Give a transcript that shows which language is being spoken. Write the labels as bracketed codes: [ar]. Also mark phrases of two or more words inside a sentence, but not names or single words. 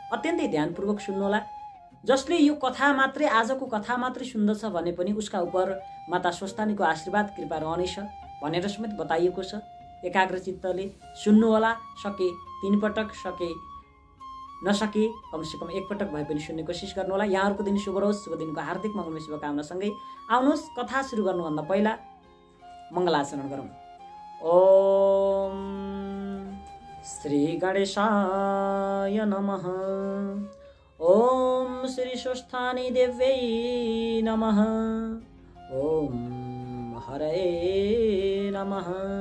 [ne] अत्यन्तै ध्यानपूर्वक सुन्नुहोला। जसले यो कथा मात्रै, आजको कथा मात्रै सुन्दछ भने पनि उसका उपर माता स्वस्थानीको आशीर्वाद कृपा रहनेछ भनेर समेत बताइएको छ। एकाग्र चित्तले सुन्नुहोला। सके 3 पटक, सके नसके कमसेकम 1 पटक भए पनि सुन्ने कोसिस गर्नुहोला। यहाँहरूको दिन शुभ रहोस्। शुभ दिनको हार्दिक मङ्गलमय शुभकामनासँगै आउनुहोस् कथा सुरु गर्नुभन्दा पहिला मङ्गलाचरण गरौँ। [sa] ओम श्री गणेशाय नमः। ओम श्री स्वस्थानी देव्यै नमः। ओम हरये नमः।